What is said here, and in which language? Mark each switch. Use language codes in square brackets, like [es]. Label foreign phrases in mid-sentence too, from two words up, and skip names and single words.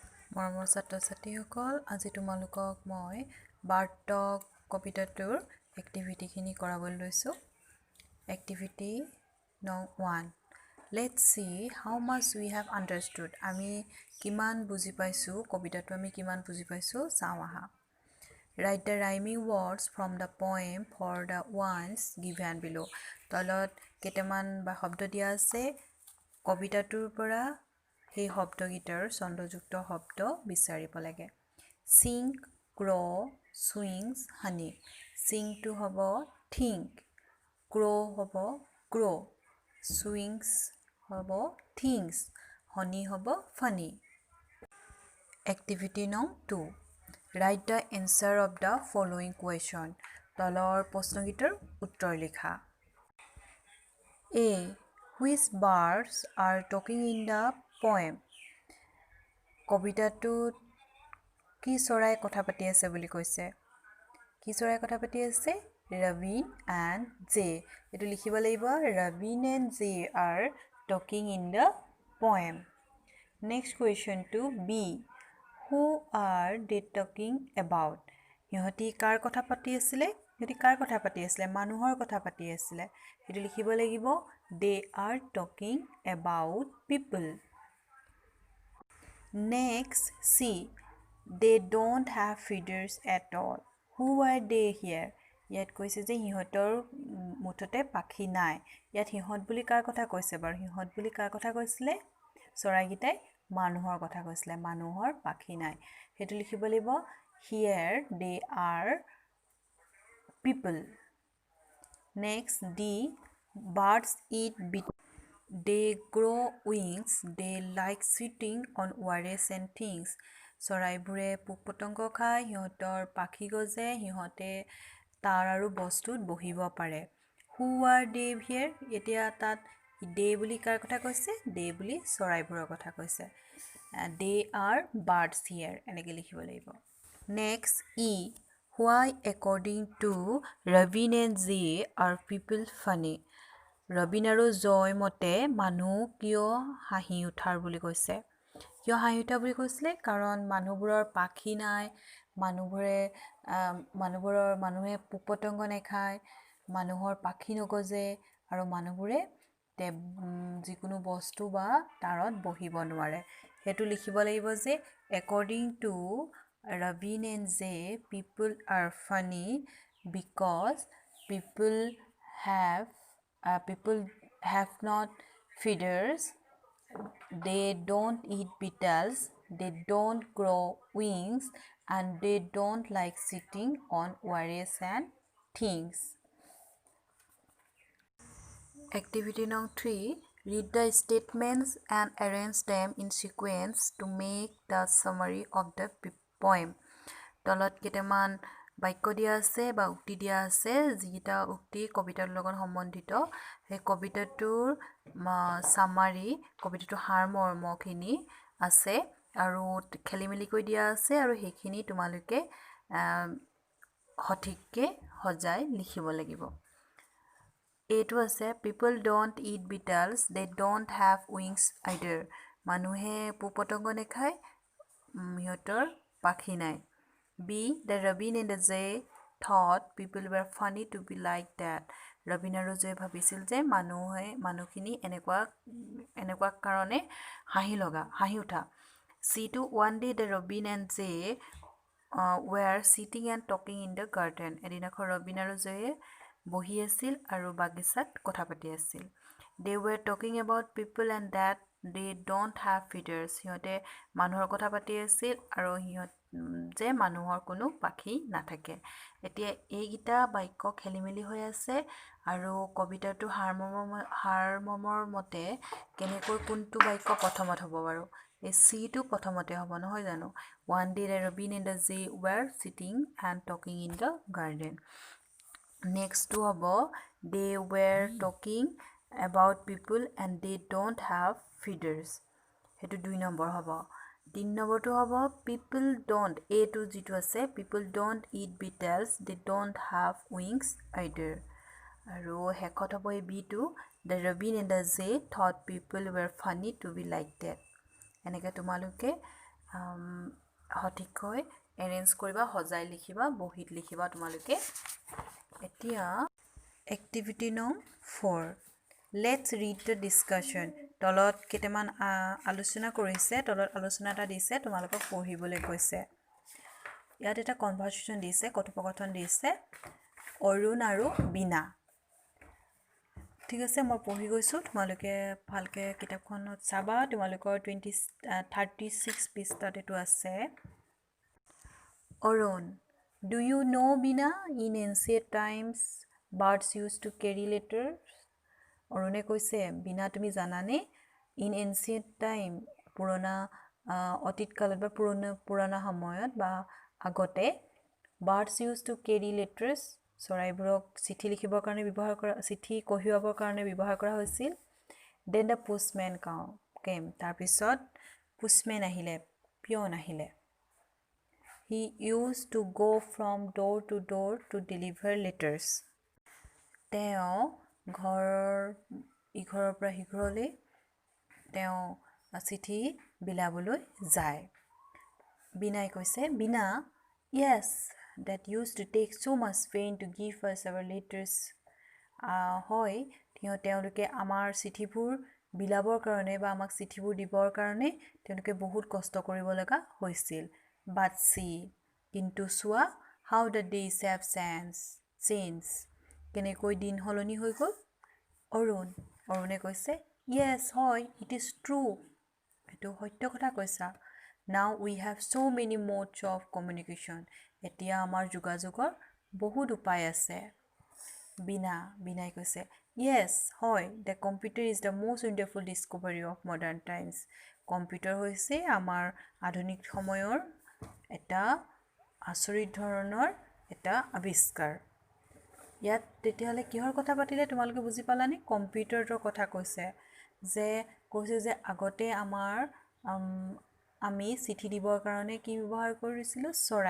[as] মৰমৰ ছাত্ৰ-ছাত্ৰীসকল, আজি তোমালোকক মই বাৰ্টক কবিতাটোৰ এক্টিভিটিখিনি কৰাবলৈ লৈছোঁ। এক্টিভিটি নং 1. [en] Let's see how much we have understood. [as] আমি কিমান বুজি পাইছোঁ, কবিতাটো আমি কিমান বুজি পাইছোঁ চাওঁ আহা। [en] Write the rhyming words from the poem for the ones given below. [as] তলত কেইটামান বা শব্দ দিয়া আছে, কবিতাটোৰ পৰা সেই শব্দগীতাৰ ছন্দযুক্ত শব্দ বিচাৰিব লাগে। [en] Sing, grow, swings, honey. Sing to হ'ব think, grow হ'ব grow, swings হ'ব things, honey হ'ব funny. [as] Activity নং 2. [en] Write the answer of the following question. [as] তলৰ প্ৰশ্নগীতাৰ উত্তৰ লিখা। A. [en] Which birds are talking in the poem? [as] কবিতাটোত কি চৰাই কথা পাতি আছে বুলি কৈছে? কি চৰাই কথা পাতি আছে? [en] Robin and Jay. [as] এইটো লিখিব লাগিব, [en] Robin and Jay are talking in the poem. Next question to B. Who are they talking about? [as] সিহঁতি কাৰ কথা পাতি আছিলে? সিহঁতি কাৰ কথা পাতি আছিলে? মানুহৰ কথা পাতি আছিলে। এইটো লিখিব লাগিব, [en] They are talking about people. Next, C. They don't have feathers at all. Who are they here? [as] ইয়াত কৈছে যে সিহঁতৰ মুঠতে পাখি নাই। ইয়াত সিহঁত বুলি কাৰ কথা কৈছে বাৰু? সিহঁত বুলি কাৰ কথা কৈছিলে? চৰাইগীতাই মানুহৰ কথা কৈছিলে। মানুহৰ পাখি নাই। সেইটো লিখিব লাগিব, [en] Here they are people. Next, D. Birds eat beetles. They grow wings. They like sitting on wires and things. [as] চৰাইবোৰে পোক-পতংগ খায়, সিহঁতৰ পাখি গজে, সিহঁতে তাৰ আৰু বস্তুত বহিব পাৰে। [en] Who are they here? [as] এতিয়া তাত they বুলি কাৰ কথা কৈছে? They বুলি চৰাইবোৰৰ কথা কৈছে। [en] They are birds here. [as] এনেকৈ লিখিব লাগিব। [en] Next, E. Why according to Robin and Jay are people funny? [as] ৰবিন আৰু জয় মতে মানুহ কিয় হাঁহি উঠাৰ বুলি কৈছে? কিয় হাঁহি উঠা বুলি কৈছিলে? কাৰণ মানুহবোৰৰ পাখি নাই, মানুহে পোক-পতংগ নেখায়, মানুহৰ পাখি নগজে, আৰু মানুহবোৰে যিকোনো বস্তু বা তাৰত বহিব নোৱাৰে। সেইটো লিখিব লাগিব যে [en] according to Robin and Jay, people are funny because people have not feathers, they don't eat beetles, they don't grow wings, and they don't like sitting on wires and things. Activity nung 3. Read the statements and arrange them in sequence to make the summary of the poem. [as] তলত কেইটামান বাক্য দিয়া আছে বা উক্তি দিয়া আছে, যিটা উক্তি কবিতাৰ লগত সম্বন্ধিত। সেই কবিতাটোৰ সামাৰি, কবিতাটোৰ সাৰমৰ্মখিনি আছে আৰু খেলিমেলিকৈ দিয়া আছে, আৰু সেইখিনি তোমালোকে সঠিককৈ সজাই লিখিব লাগিব। এইটো আছে, [en] people don't eat beetles, they don't have wings either. [as] মানুহে পোক-পতংগ নেখায়, সিহঁতৰ পাখি নাই। B. [en] The Robin and the Jay thought people were funny to be like that. [as] ৰবিন আৰু জয়ে ভাবিছিল যে মানুহখিনি এনেকুৱা কাৰণে হাঁহি উঠা। [en] C. To one day the Robin and Jay were sitting and talking in the garden. [as] এদিনাখন ৰবিন আৰু জয়ে বহি আছিল আৰু বাগিচাত কথা পাতি আছিল। [en] They were talking about people and that they don't have feathers. [as] সিহঁতে মানুহৰ কথা পাতি আছিল আৰু যে মানুহৰ কোনো পাখি নাথাকে। এতিয়া এইকেইটা বাক্য খেলিমেলি হৈ আছে, আৰু কবিতাটো সাৰমৰ্মৰ মতে কেনেকৈ কোনটো বাক্য প্ৰথমত হ'ব বাৰু? এই চিটো প্ৰথমতে হ'ব, নহয় জানো? [en] One day the Robin and the Jay were sitting and talking in the garden. Next to হ'ব, they were talking about people and they don't have feathers. [as] সেইটো 2 নম্বৰ হ'ব। 3 নম্বৰটো হ'ব, [en] people don't, [as] এইটো যিটো আছে, [en] people don't eat beetles, they don't have wings either. [as] আৰু শেষত হ'ব এই বিটো, [en] the Robin and the Jay thought people were funny to be like that. [as] এনেকৈ তোমালোকে সঠিককৈ এৰেঞ্জ কৰিবা সজাই লিখিবা বহিত লিখিবা তোমালোকে এতিয়া এক্টিভিটি নং 4 [en] Let's read the discussion [as] তলত কেইটামান আলোচনা কৰিছে তলত আলোচনা এটা দিছে তোমালোকক পঢ়িবলৈ কৈছে ইয়াত এটা কনভাৰসেচন দিছে কথোপকথন দিছে অৰুণ আৰু বিনা ঠিক আছে মই পঢ়ি গৈছো তোমালোকে ভালকে কিতাপখনত চাবা তোমালোকৰ 36 পৃষ্ঠাত এটো আছে [en] অৰুণ Do you know Bina in ancient times birds used to carry letters [as] অৰুণে কৈছে বিনা তুমি জানানে [en] in ancient time [as] পুৰণা অতীত কালত বা পুৰণা সময়ত বা আগতে [en] birds used to carry letters [as] চৰাইবোৰক চিঠি লিখিবৰ কাৰণে ব্যৱহাৰ কৰা চিঠি কঢ়িয়াবৰ কাৰণে ব্যৱহাৰ কৰা হৈছিল [en] then the postman came [as] তাৰ পিছত postman আহিলে পিয়ন আহিলে [en] he used to go from door to door to deliver letters [as] তেওঁ ইঘৰৰ পৰা সিঘৰলৈ তেওঁ চিঠি বিলাবলৈ যায় বিনাই কৈছে বিনা [en] yes that used to take so much pain to give us our letters [as] হয় তেওঁলোকে আমাৰ চিঠিবোৰ বিলাবৰ কাৰণে বা আমাক চিঠিবোৰ দিবৰ কাৰণে তেওঁলোকে বহুত কষ্ট কৰিব লগা হৈছিল [en] but see [as] কিন্তু চোৱা [en] how the days have changed [as] কেনেকৈ দিন হলনি হৈ গ'ল অৰুণে কৈছে [en] yes হয় it is true [as] এটো সত্য কথা কৈছা [en] now we have so many modes of communication [as] এতিয়া আমাৰ যোগাযোগৰ বহুত উপায় আছে বিনাই কৈছে [en] yes হয় the computer is the most wonderful discovery of modern times [as] কম্পিউটাৰ হৈছে আমাৰ আধুনিক সময়ৰ এটা আচৰিত ধৰণৰ এটা আৱিষ্কাৰ ইয়াত তেতিয়ালে কিহৰ কথা পাতিলে তোমালোকে বুজি পালানি কম্পিউটাৰৰ কথা কৈছে যে আগতে আমাৰ আমি চিঠি দিবৰ কাৰণে কি ব্যৱহাৰ কৰিছিলো চৰাই